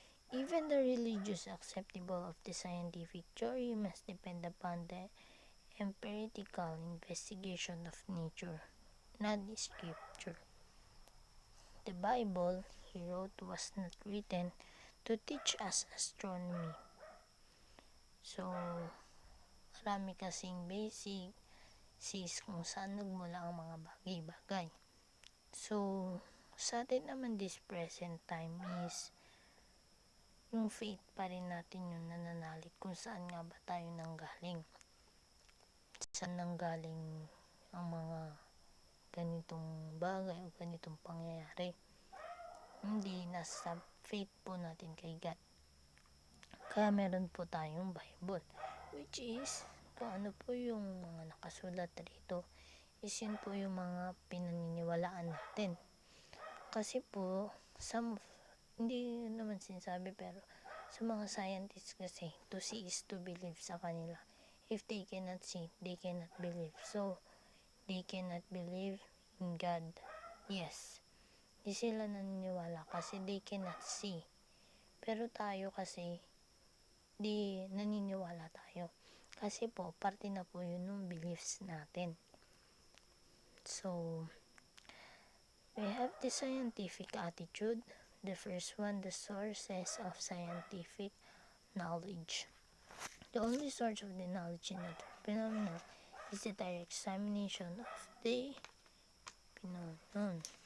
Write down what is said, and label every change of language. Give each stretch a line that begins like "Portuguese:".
English: Even the religious acceptable of the scientific theory must depend upon the empirical investigation of nature, not scripture. The Bible, he wrote, was not written to teach us astronomy.
Filipino: So, marami kasing basic kung saan nagmula ang mga bagay-bagay. So, sa atin naman
English: this present time
Filipino: is yung faith pa rin natin yung nananalig kung saan nga ba tayo nanggaling. Saan nanggaling ang mga ganitong bagay o ganitong pangyayari. Hindi, nasa faith po natin kay God. Kaya meron po tayong Bible,
English: which is
Filipino: kung ano po yung mga nakasulat rito is yun po yung mga pinaniniwalaan natin. Kasi po, hindi naman sinasabi, pero sa mga scientists kasi,
English: to see is to believe
Filipino: sa kanila.
English: If they cannot see, they cannot believe. So, they cannot believe in God.
Filipino: Yes, di sila naniniwala kasi
English: they cannot see.
Filipino: Pero tayo kasi, di naniniwala tayo. Kasi po, parte na po yun ng beliefs natin.
English: So, we have the scientific attitude. The first one, the sources of scientific knowledge. The only source of the knowledge in other phenomena is the direct examination of the phenomenon.